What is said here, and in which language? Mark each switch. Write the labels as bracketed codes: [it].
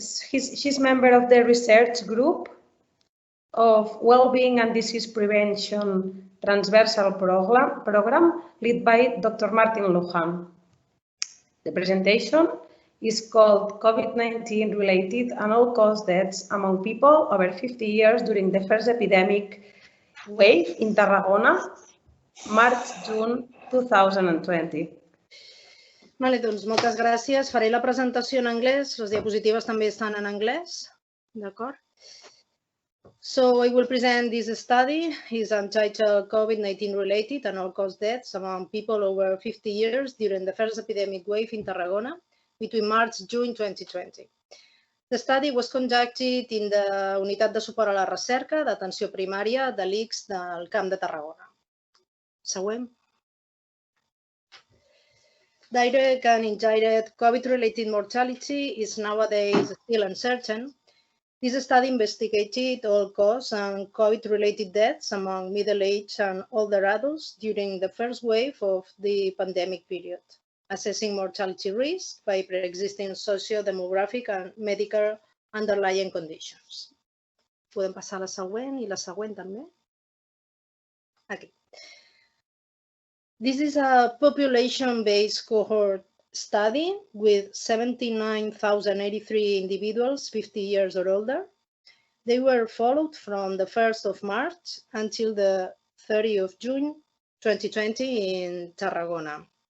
[en] She's member of the research group of Wellbeing and Disease Prevention Transversal Program led by Dr. Martin Lujan. The presentation is called COVID-19 related and all-cause deaths among people over 50 years during the first epidemic wave in Tarragona, March-June 2020. [ca] Vale, doncs moltes gràcies. Faré la presentació en anglès. Les diapositives també estan en anglès. D'acord? [en] So I will present this study. It's entitled COVID-19 related and all-cause deaths among people over 50 years during the first epidemic wave in Tarragona between March and June 2020. The study was conducted in the Unitat de Suport a la Recerca d'Atenció Primària de l'ICS del Camp de Tarragona. [ca] Següent. [en] Direct and indirect COVID-related mortality is nowadays still uncertain. This study investigated all-cause and COVID-related deaths among middle-aged and older adults during the first wave of the pandemic period, assessing mortality risk by pre-existing socio-demographic and medical underlying conditions. [ca] Podem passar a la següent i la següent també. Aquí. [en] This is a population-based cohort study with 79,083 individuals 50 years or older. They were followed from the 1st of March until the 30th of June 2020 in Tarragona.